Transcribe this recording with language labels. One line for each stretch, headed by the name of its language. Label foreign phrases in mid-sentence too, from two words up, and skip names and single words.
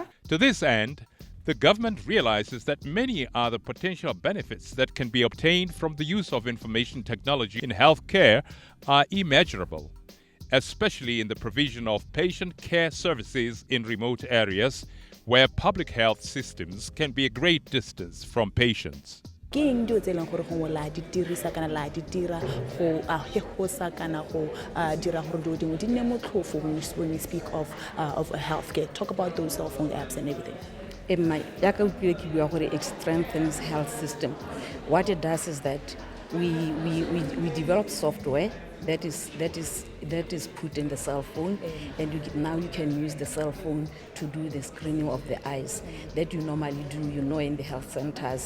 English: To this end, the government realizes that many are the potential benefits that can be obtained from the use of information technology in healthcare are immeasurable, especially in the provision of patient care services in remote areas where public health systems can be a great distance from patients.
Tswana: Ke eng dilo tse leng gore gongwe la di dirisa kana la di dira go hegosa kana go dira gore dilo dingwe di nne motlhofo
English: when we speak of healthcare? Talk about those cell phone apps and everything. It strengthens health system. What it does is that we develop software that is put in the cell phone, and now you can use the cell phone to do the screening of the eyes that you normally do, in the health centers.